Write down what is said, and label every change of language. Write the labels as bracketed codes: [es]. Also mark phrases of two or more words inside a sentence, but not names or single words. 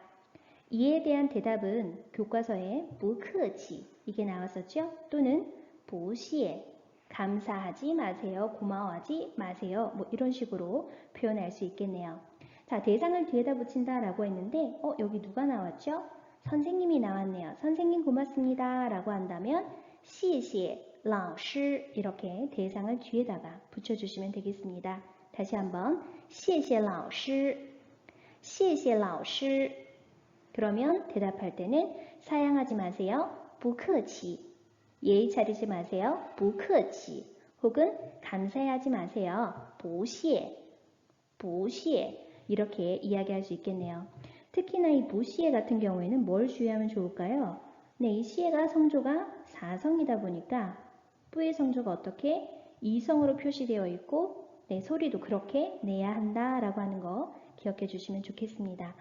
[ko] 이에 대한 대답은 교과서에 [zh] 不客气 [ko] 이게 나왔었죠? 또는 [zh] 不谢 [ko] 감사하지 마세요, 고마워하지 마세요, 뭐 이런 식으로 표현할 수 있겠네요. 자, 대상을 뒤에다 붙인다 라고 했는데 여기 누가 나왔죠? 선생님이 나왔네요. 선생님 고맙습니다 라고 한다면 [zh] 谢谢老师 [ko] 이렇게 대상을 뒤에다가 붙여주시면 되겠습니다. 다시 한번 [zh] 谢谢老师谢谢老师 [ko] 그러면 대답할 때는 사양하지 마세요. [zh] 不客气 [ko] 예의 차리지 마세요. [zh] 不客气 [ko] 혹은 감사해하지 마세요. [zh] 不谢不谢 [ko] 이렇게 이야기할 수 있겠네요. 특히나 이 [zh] 不谢 [ko] 같은 경우에는 뭘 주의하면 좋을까요? 네, 이 시에가 성조가 4성이다 보니까 뿌의 성조가 어떻게 2성으로 표시되어 있고 네, 소리도 그렇게 내야 한다라고 하는 거 기억해 주시면 좋겠습니다.